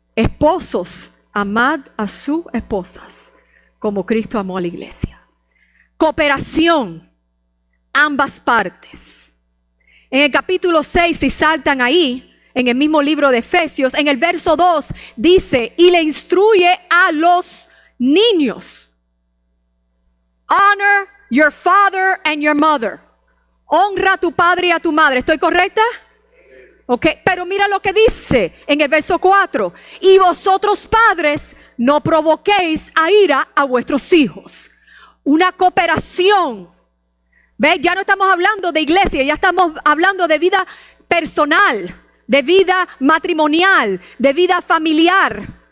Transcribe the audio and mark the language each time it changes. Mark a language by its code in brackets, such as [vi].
[es] Esposos, amad a sus esposas como Cristo amó a la iglesia. Cooperación, ambas partes. En el capítulo 6, si saltan ahí, en el mismo libro de Efesios, en el verso 2, dice, y le instruye a los niños. [en] Honor your father and your mother. [es] Honra a tu padre y a tu madre. ¿Estoy correcta? Ok, pero mira lo que dice en el verso 4. Y vosotros padres, no provoquéis a ira a vuestros hijos. Una cooperación. ¿Ves? Ya no estamos hablando de iglesia, ya estamos hablando de vida personal, de vida matrimonial, de vida familiar.